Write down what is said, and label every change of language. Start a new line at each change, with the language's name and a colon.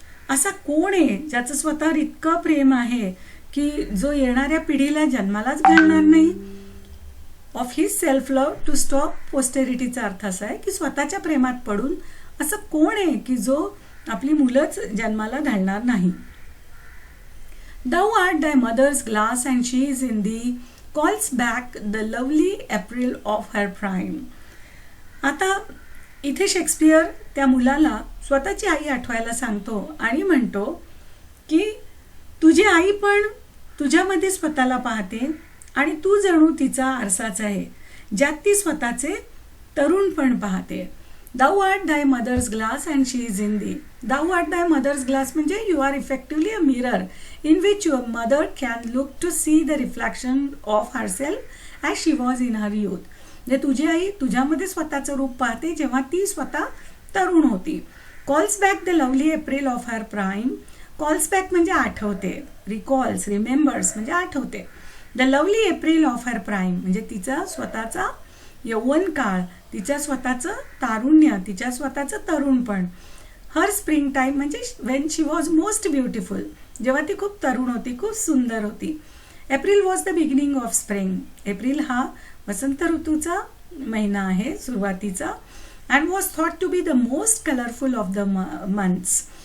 Marathi: असा कोण आहे ज्याचं स्वतःवर इतकं प्रेम आहे की जो येणाऱ्या पिढीला जन्मालाच घालणार नाही. Of his self love to stop पोस्टेरिटीचा अर्थ असा आहे की स्वतःच्या प्रेमात पडून असं कोण आहे की जो आपली मुलंच जन्माला घालणार नाही.
English: Thou art thy mother's glass and she is in thee, calls back the lovely April of her prime.
Marathi: आता इथे शेक्सपियर त्या मुलाला स्वतःची आई आठवायला सांगतो आणि म्हणतो की तुझी आई पण तुझ्यामध्ये स्वतःला पाहते आणि तू जणू तिचा आरसाच आहे ज्यात ती स्वतःचे तरुणपण पाहते.
English: Thou art thy mother's glass and she is in thee. Thou art thy mother's glass म्हणजे you are effectively a mirror in which your mother can look to see the reflection of herself as she was in her youth.
Marathi: म्हणजे तुझी आई तुझ्यामध्ये स्वतःचं रूप पाहते जेव्हा ती स्वतः तरुण होती.
English: Calls back the lovely April of her prime. Calls back
Marathi: म्हणजे आठवते.
English: Recalls, remembers
Marathi: म्हणजे आठवते.
English: The lovely April of her prime
Marathi: म्हणजे तिचा स्वतःचा यौवन काळ, तिच्या स्वतःचं तारुण्य, तिच्या स्वतःचं तरुणपण.
English: her spring time म्हणजे when she was most beautiful,
Marathi: जेव्हा ती खूप तरुण होती, खूप सुंदर होती.
English: April was the beginning of spring.
Marathi: April हा वसंत ऋतूचा महिना आहे, सुरुवातीचा.
English: And was thought to be the most colourful of the months.